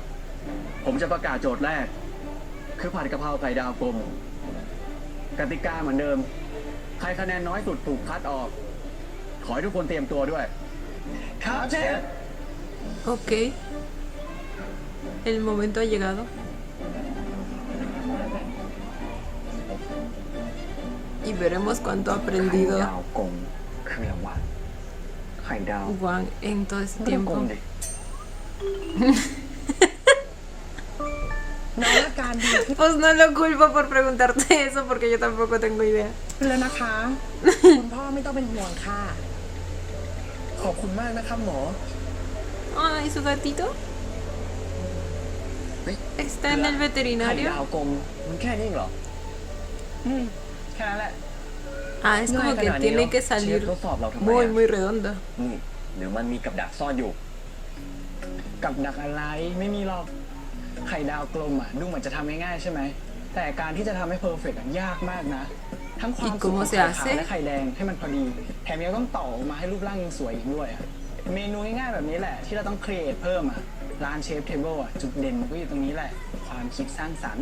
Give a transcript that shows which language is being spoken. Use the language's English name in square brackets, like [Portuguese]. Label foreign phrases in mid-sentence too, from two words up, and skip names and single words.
[Thai] ผมจะประกาศโจทย์แรก คือผัดกะเพราไข่ดาวกลม กติกาเหมือนเดิม ใครคะแนนน้อยสุดถูกคัดออก ขอให้ทุกคนเตรียมตัวด้วย ครับเชฟ [Spanish] Ok. El momento ha llegado. Y veremos cuánto ha [Thai] ไข่ [Spanish] aprendido [Thai] ดาวกลมคืออะไรวะไข่ดาว [Spanish] Wang en todo ese [Thai] ไม่ต้องกล [Spanish] tiempo. [Thai] มดิ น้องอาการดีขึ้น [Spanish] Pues no lo culpo por preguntarte eso porque yo tampoco tengo idea. [Thai] แล้วนะคะ คุณพ่อไม่ต้องเป็นห่วงค่ะ ขอบคุณมากนะครับหมอ [Spanish] Ay, su gatito. Está en el [Thai] ไข่ [Spanish] veterinario. [Thai] ดาวกลมมันแค่นี้เองเหรอ แค่นั้นแหละ [Spanish] Ah, es como que tiene que salir [Thai] เชฟทดสอบเราทำไม [Spanish] muy, [Thai] อะ [Spanish] muy redondo. [Thai] นี่หรือมันมีกับดักซ่อนอยู่ กับดักอะไรไม่มีหรอก ไข่ดาวกลมอ่ะดูเหมือนจะทำง่ายๆใช่ไหม แต่การที่จะทำให้เพอร์เฟกต์ยากมากนะ ทั้งความสุกของไข่ขาวและไข่แดงให้มันพอดี แถมยังต้องต่อออกมาให้รูปร่างยังสวยอีกด้วยอะเมนูง่ายๆแบบนี้แหละ ที่เราต้องครีเอทเพิ่มอ่ะ ร้านเชฟเทเบิลอ่ะ จุดเด่นมันก็อยู่ตรงนี้แหละ ความคิดสร้างสรรค์